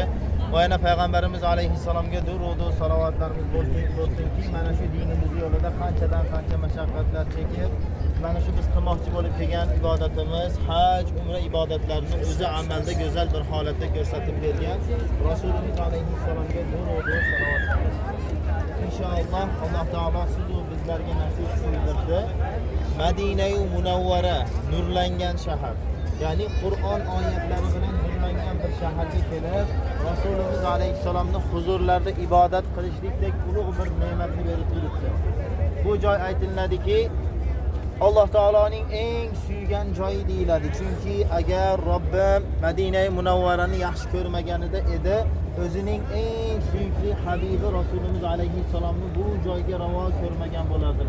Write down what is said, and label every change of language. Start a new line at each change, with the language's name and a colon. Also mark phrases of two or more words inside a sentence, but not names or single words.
Uzbek: Va yana payg'ambarimiz alayhissalomga durud va salovatlarimiz bo'lsinki, mana shu dinimiz yo'lida qanchadan qancha mashaqqatlar chekib, mana shu biz qilmoqchi bo'lib kelgan ibodatimiz, haj, umra ibodatlarini o'zi amalda go'zal bir holatda ko'rsatib bergan Rasululloh alayhissalomga durud va salovatlar.
Turkish: İnşallah Allah Teala siz o bizlerge nasip kıldirdi.
Uzbek: Medine-i Munavvara, nurlangan shahar.
Turkish: Yani Kur'an ayetleri
Uzbek: bilan nurlangan bir shaharga kelib, Rasululloh alayhissalomning huzurlarida ibodat qilishlikdek ulug' bir ne'matni berib turibdi. Bu joy aytiladiki, Allah
Turkish: Teala'nın en
Uzbek: suygan joyi deyiladi. Chunki agar Robbim Medine-i Munavvarani yaxshi ko'rmaganida edi, o'zining eng suyukli habibi Rasululloh alayhissalomni bu joyga ravo ko'rmagan bo'lardilar.